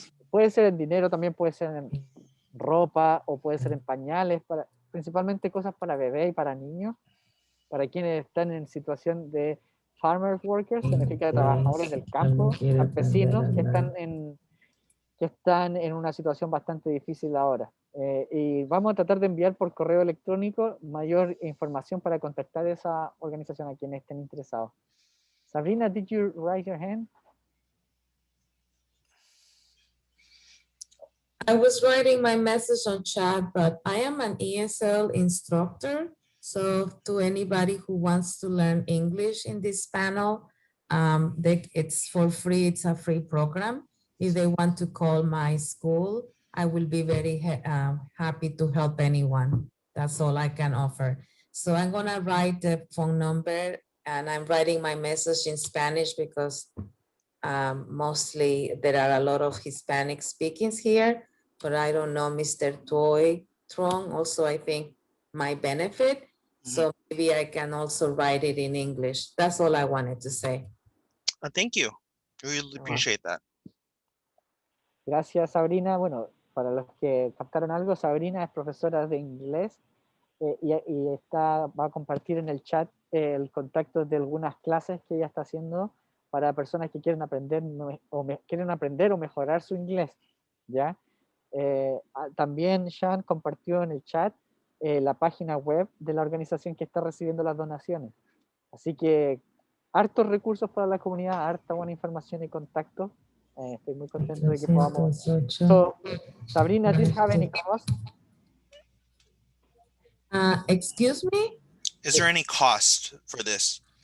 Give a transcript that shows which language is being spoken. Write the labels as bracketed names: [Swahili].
[Spanish] Puede ser en dinero, también puede ser en ropa o puede ser en pañales, principalmente cosas para bebés y para niños, para quienes están en situación de farmer workers, significa trabajadores del campo, campesinos que están en una situación bastante difícil ahora. Y vamos a tratar de enviar por correo electrónico mayor información para contactar a esa organización a quienes estén interesados. [English] Sabrina, did you raise your hand? I was writing my message on chat, but I am an ESL instructor. So to anybody who wants to learn English in this panel, it's for free. It's a free program. If they want to call my school, I will be very happy to help anyone. That's all I can offer. So I'm gonna write the phone number, and I'm writing my message in Spanish because mostly there are a lot of Hispanic speakings here, but I don't know Mr. Trong also, I think, might benefit. So maybe I can also write it in English. That's all I wanted to say. Thank you. Really appreciate that. [Spanish] Gracias, Sabrina. Bueno, para los que captaron algo, Sabrina es profesora de inglés y va a compartir en el chat el contacto de algunas clases que ella está haciendo para personas que quieren aprender o mejorar su inglés, ¿ya? También Sean compartió en el chat la página web de la organización que está recibiendo las donaciones. Así que hartos recursos para la comunidad, harta buena información y contacto. Estoy muy contento de que podamos. [English] So, Sabrina, does this have any cost? Excuse me? Is there any cost for this?